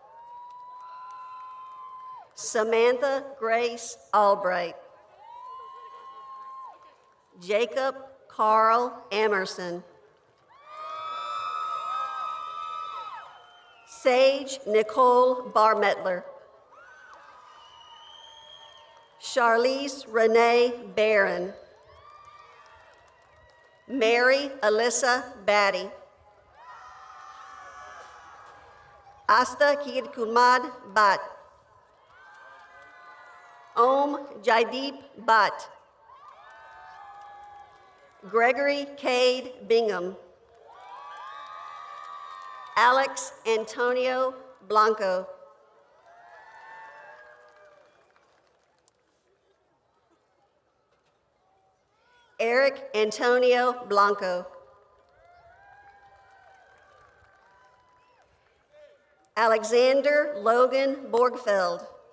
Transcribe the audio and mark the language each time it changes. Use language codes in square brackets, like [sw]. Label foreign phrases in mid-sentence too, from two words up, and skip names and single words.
[en] Samantha Grace Albright. Jacob Carl Emerson. Sage Nicole Barmettler. Charlize Renee Barron. Mary Alyssa Batty. Asta Kirkumad Bhatt. Om Jaideep Bhatt. Gregory Cade Bingham. Alex Antonio Blanco. Eric Antonio Blanco. Alexander Logan Borgfeld.